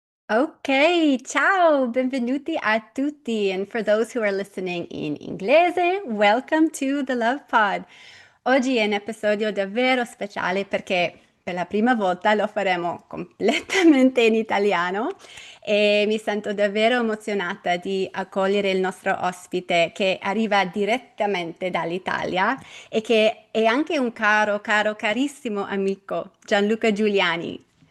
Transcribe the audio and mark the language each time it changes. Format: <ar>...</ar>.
<it>Ok, ciao, benvenuti a tutti.</it> <en>And for those who are listening in inglese, welcome to the Love Pod.</en> <it>Oggi è un episodio davvero speciale perché per la prima volta lo faremo completamente in italiano e mi sento davvero emozionata di accogliere il nostro ospite che arriva direttamente dall'Italia e che è anche un carissimo amico, Gianluca Giuliani.</it>